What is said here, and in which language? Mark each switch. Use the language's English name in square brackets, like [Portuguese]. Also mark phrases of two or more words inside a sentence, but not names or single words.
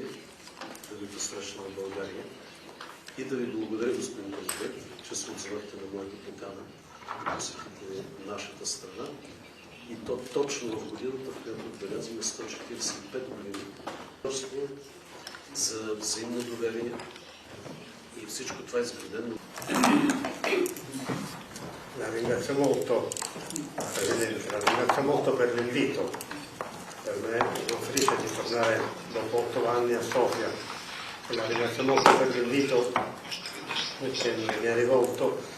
[Bulgarian] да ви посрещна в България и да ви благодаря, господин президент, че се отзовахте на моята покана да посетите нашата страна и то точно в годината, в която отбелязваме 145 години за взаимно доверие и всичко това е изградено. [Italian] La ringrazio molto, Presidente, la ringrazio molto per l'invito. Per me sono felice di tornare dopo 8 anni a Sofia e la ringrazio molto per l'invito che mi ha rivolto